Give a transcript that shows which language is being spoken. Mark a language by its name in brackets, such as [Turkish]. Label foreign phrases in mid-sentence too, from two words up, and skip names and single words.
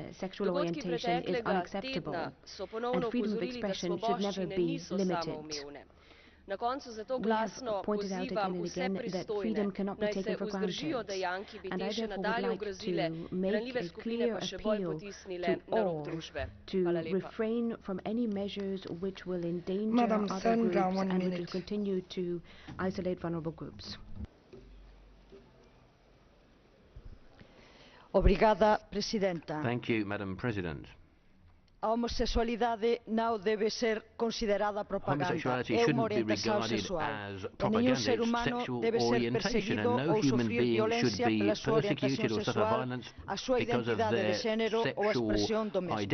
[Slovenian] Dogodki preteklega tedna so ponovno opozorili, da svoboščine niso samoumevne. Na koncu zato glasno pozivam vse pristojne, naj se vzdržijo dejanj, ki bi te še nadalje ogrozile, ranljive skupine pa še bolj potisnile na rob družbe. Hvala lepa. [English] Madam Sandra, 1 minute. [Portuguese] Obrigada, Presidenta. [English] Thank you, Madam President. [Portuguese] A homossexualidade não deve ser considerada propaganda. É uma orientação sexual. E nenhum ser humano deve ser perseguido ou sofrer violência pela sua orientação sexual, a sua identidade de género ou a expressão do mesmo.